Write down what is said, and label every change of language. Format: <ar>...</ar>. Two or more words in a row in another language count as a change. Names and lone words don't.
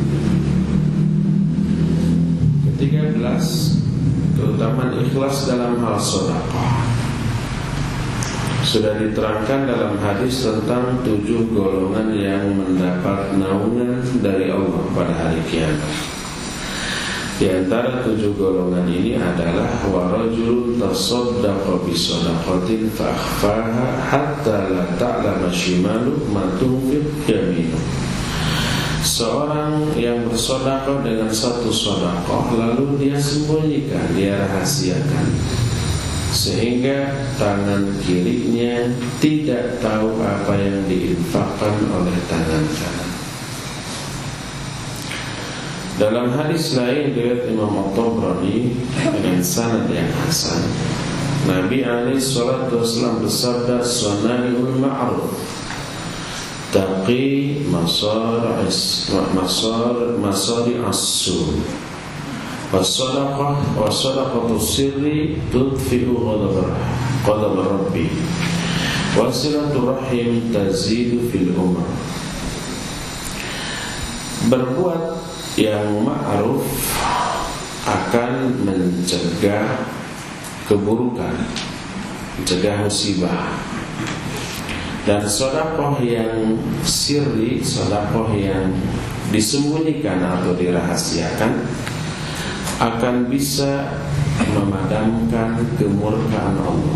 <id>Ke-13, keutamaan ikhlas dalam hal sedekah. Sudah diterangkan dalam hadis tentang 7 golongan yang mendapat naungan dari Allah pada hari kiamat. Di antara 7 golongan ini adalah</id> <ar>ورجل تصدق بصدقة فأخفاها حتى لا تعلم شماله ما تنفق يمينه.</ar> <id>Seorang yang bersedekah dengan satu sedekah lalu dia sembunyikan, dia rahasiakan, sehingga tangan kirinya tidak tahu apa yang diinfakkan oleh tangan kanan. Dalam hadis lain riwayat Imam At-Tabrani dengan sanad yang hasan, Nabi</id> <ar>عليه الصلاة والسلام bersabda, "صنائع المعروف تقي مصارع السوء والصدقة سرا تطفئ غضب ربي وصلة رحم تزيد في العمر."</ar> <id>Berbuat yang ma'ruf akan mencegah keburukan, mencegah musibah. Dan sedekah yang sirri, sedekah yang disembunyikan atau dirahasiakan, akan bisa memadamkan kemurkaan Allah.</id>